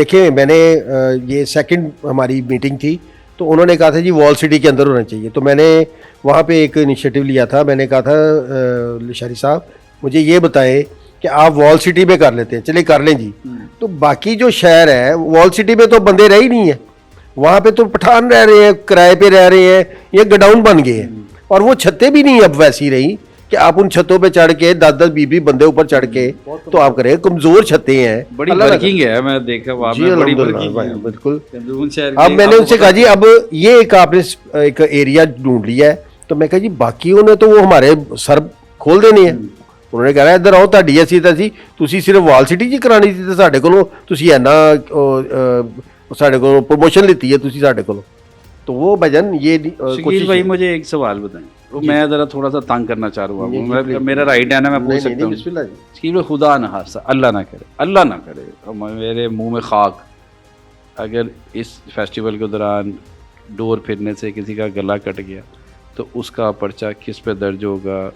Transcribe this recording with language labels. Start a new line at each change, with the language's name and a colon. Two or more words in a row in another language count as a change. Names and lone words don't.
Urdu: دیکھیے میں نے یہ سیکنڈ ہماری میٹنگ تھی تو انہوں نے کہا تھا جی
English: wall city
Urdu: کے اندر ہونا چاہیے، تو میں نے وہاں پہ ایک انیشیٹو لیا تھا. میں نے کہا تھا لشاری صاحب مجھے یہ بتائیں کہ آپ
English: wall city
Urdu: میں کر لیتے ہیں، چلیے کر لیں جی. تو باقی جو شہر ہے
English: wall city
Urdu: میں تو بندے رہ ہی نہیں ہے، وہاں پہ تو پٹھان رہ رہے ہیں، کرائے پہ رہ رہے ہیں، یہ گوڈاؤن بن گئے ہیں. اور وہ چھتیں بھی نہیں اب ویسی رہی کہ آپ ان چھتوں پہ چڑھ کے 10-10 20 بندے اوپر چڑھ کے تو آپ کریں, کمزور چھتیں ہیں. بڑی ورکنگ ہے, میں دیکھا وہاں جی میں بڑی الحمدللہ ورکنگ بالکل. ہے. اب میں نے ان سے کہا جی اب یہ ایک آپ نے ایک ایریا ڈھونڈ لیا ہے, تو میں کہا جی باقیوں نے تو وہ ہمارے سر کھول دینے ہیں. انہوں نے کہا ادھر آؤ,
Punjabi: تہاڈی اسی تسی تسی صرف
English: wall city
Punjabi: جی کرانی سی تے ساڈے کولوں تسی اینا ساڈے کولوں پروموشن لیتی ہے تسی ساڈے کولوں.
Urdu: تو وہ بھجن یہ شکیل بھائی مجھے ایک سوال بتائیں, وہ میں ذرا تھوڑا سا تنگ کرنا چاہ رہا ہوں, میرا رائٹ ہے نا, میں پوچھ سکتا ہوں؟ بسم اللہ جی. شکیل بھائی خدا نہ خاصہ, اللہ نہ کرے, اللہ نہ کرے میرے منہ میں خاک, اگر اس فیسٹیول کے دوران ڈور پھرنے سے کسی کا گلا کٹ گیا تو اس کا پرچہ کس پہ درج ہوگا؟